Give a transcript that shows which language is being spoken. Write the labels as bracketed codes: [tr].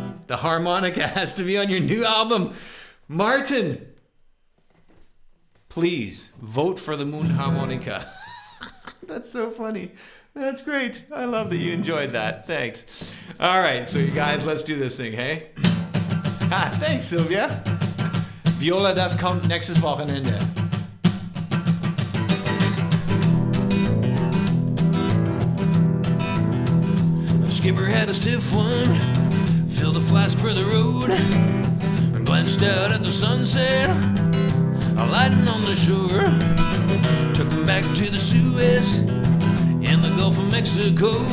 [en] The harmonica has to be on your new album. Martin, please vote for the Mundharmonika. That's so funny. That's great. I love that you enjoyed that. Thanks. All right, so you guys, let's do this thing, hey? Thanks, Sylvia. [de] Viola, das kommt nächstes Wochenende. [en] The skipper had a stiff one, filled a flask for the road, and glanced out at the sunset, alighting on the shore. Took him back to the Suez, in the Gulf of Mexico.